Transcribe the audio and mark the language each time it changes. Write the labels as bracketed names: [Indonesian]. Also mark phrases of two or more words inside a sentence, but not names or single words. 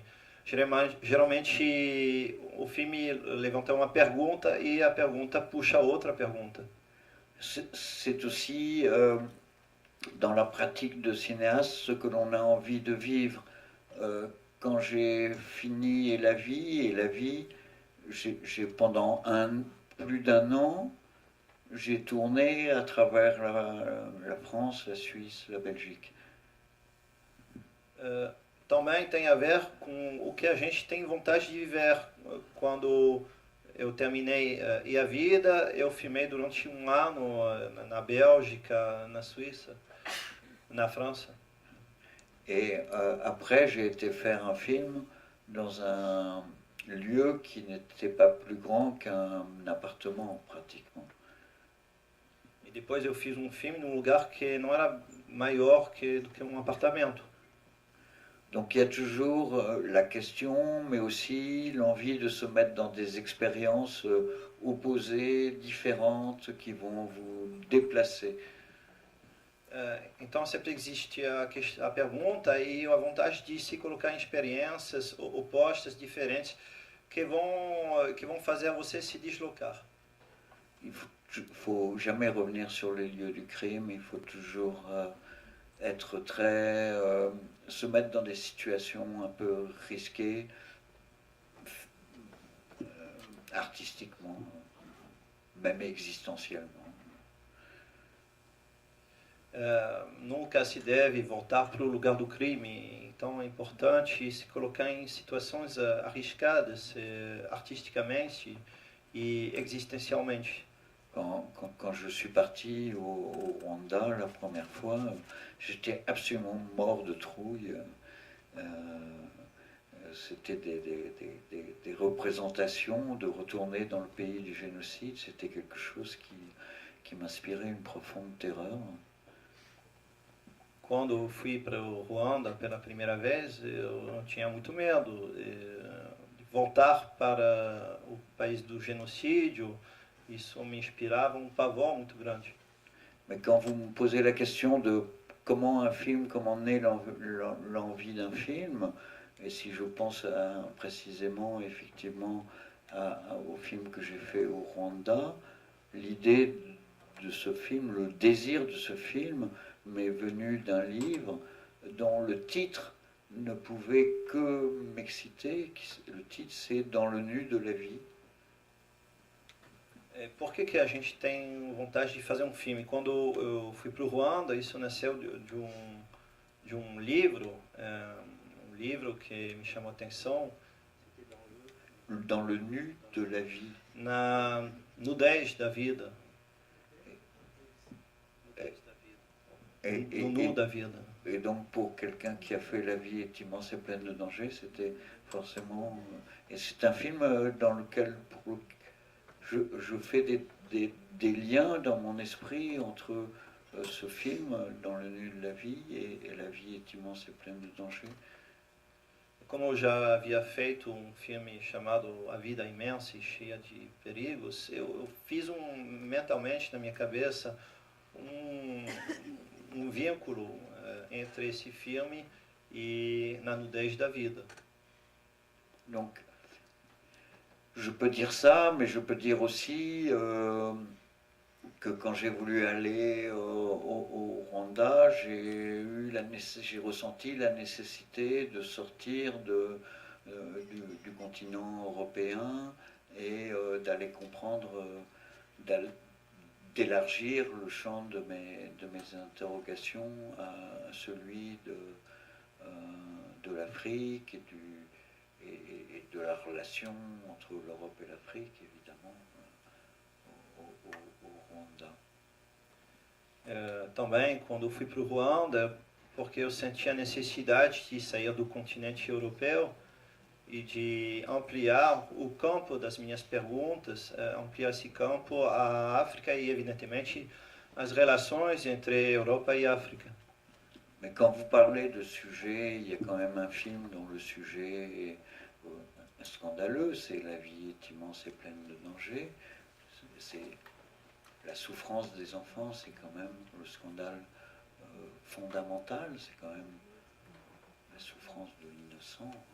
[Portuguese] Geralmente o filme levanta uma pergunta e a pergunta puxa outra pergunta. [French] C'est aussi dans la pratique de cinéaste ce que l'on a envie de vivre. Quand j'ai fini Et la vie, j'ai pendant plus d'un an j'ai tourné à travers la France, la Suisse, la Belgique. [Portuguese] Também tem a ver com o que a gente tem vontade de viver. Quando eu terminei E a Vida, eu filmei durante um ano na Bélgica, na Suíça, na França. [French] Et après, j'ai été faire un film dans un lieu qui n'était pas plus grand qu'un appartement, pratiquement. [Portuguese] E depois eu fiz um filme num lugar que não era maior do que um apartamento. [French] Donc il y a toujours la question, mais aussi l'envie de se mettre dans des expériences opposées, différentes, qui vont vous déplacer. [Portuguese] Então sempre existe a pergunta e a vontade de se colocar em experiências opostas, diferentes, que vão fazer você se deslocar. [French] Il faut jamais revenir sur les lieux du crime, il faut toujours être très... se mettre dans des situations un peu risquées, artistiquement, même existentiellement. [Portuguese] Nunca se deve voltar para o lugar do crime, então é importante se colocar em situações arriscadas, artisticamente e existencialmente. [French] Quand je suis parti au Rwanda la première fois, j'étais absolument mort de trouille. C'était des représentations de retourner dans le pays du génocide. C'était quelque chose qui m'inspirait une profonde terreur. [Portuguese] Quando fui para o Ruanda pela primeira vez, eu tinha muito medo de voltar para o país do genocídio. Isso me inspirava pavor muito grande. [French] Mais quand vous me posez la question de comment naît l'envie d'un film, et si je pense précisément, effectivement, au film que j'ai fait au Rwanda, l'idée de ce film, le désir de ce film m'est venu d'un livre dont le titre ne pouvait que m'exciter. Le titre, c'est Dans le nu de la vie. [Portuguese] Por que a gente tem vontade de fazer um filme? Quando eu fui para o Ruanda, isso nasceu de um livro, um livro que me chamou a atenção. [French] Dans le nu de la vie. [Portuguese] Na nudez da vida. No nu da vida. [French] Et donc pour quelqu'un qui a fait La vie est immense et pleine de dangers, c'était forcément... Et c'est un film dans lequel je fais des liens dans mon esprit entre ce film, Dans le nu de la vie, et La vie est immense et pleine de dangers. [Portuguese] Como eu já havia feito um filme chamado A Vida Imensa e Cheia de Perigos, eu fiz mentalmente na minha cabeça um vínculo entre esse filme e Na Nudez da Vida. [French] Donc, je peux dire ça, mais je peux dire aussi que quand j'ai voulu aller au Rwanda, j'ai ressenti la nécessité de sortir du continent européen et d'aller comprendre, d'élargir le champ de mes interrogations à celui de l'Afrique et de la relation entre l'Europe et l'Afrique, évidemment, au Rwanda. [Portuguese] Também, quando eu fui para o Ruanda, porque eu senti a necessidade de sair do continente europeu e de ampliar o campo das minhas perguntas, ampliar esse campo à África e, evidentemente, as relações entre Europa e África. [French] Mais quand vous parlez de sujet, il y a quand même un film dont le sujet est scandaleux, c'est La vie est immense et pleine de dangers. C'est la souffrance des enfants, c'est quand même le scandale fondamental, c'est quand même la souffrance de l'innocent.